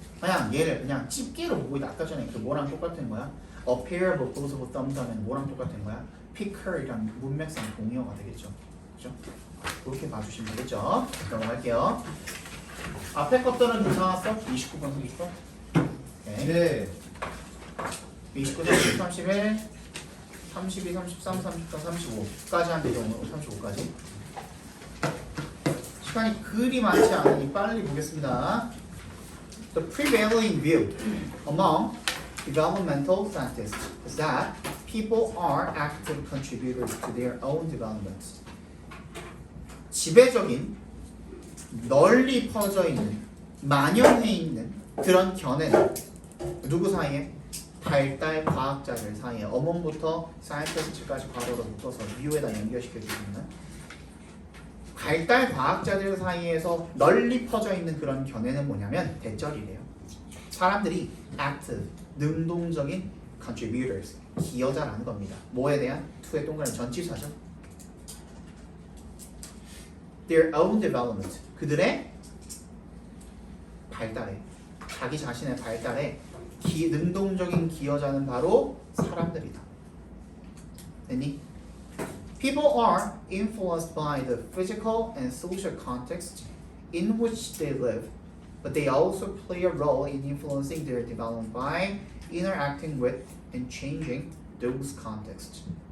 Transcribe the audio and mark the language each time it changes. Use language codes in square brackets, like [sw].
[ko] 그냥 얘를 그냥 집게로 보고 있다. 아까 전에 그 뭐랑 똑같은 거야? [en] A pair of opposable thumbs [ko] 하면 뭐랑 똑같은 거야? Picker이랑 문맥상 동의어가 되겠죠. 그죠? 그렇게 봐주시면 되겠죠. 넘어갈게요. 앞에 것들은 괜찮았어? 29번, 30번? 네. 29, 30, 31, 32, 33, 34, 35까지 한대 정도, 35까지. 시간이 그리 많지 않으니 빨리 보겠습니다. [en] The prevailing view among developmental scientists is that people are active contributors to their own development. [ko] 지배적인, 널리 퍼져 있는, 만연해 있는 그런 견해는 누구 사이에? 발달 과학자들 사이에, 어몽부터 사이언티스트까지 괄호로 묶어서 view에다 연결시켜 주시면 발달 과학자들 사이에서 널리 퍼져 있는 그런 견해는 뭐냐면 대절이래요. 사람들이 active, 능동적인 contributors, 기여자라는 겁니다. 뭐에 대한? to의 동그라미 전치사죠. [en] Their own development, [ko] 그들의 발달에 자기 자신의 발달에 능동적인 기여자는 바로 사람들이다. 됐니? [en] People are influenced by the physical and social context in which they live, but they also play a role in influencing their development by interacting with and changing those contexts.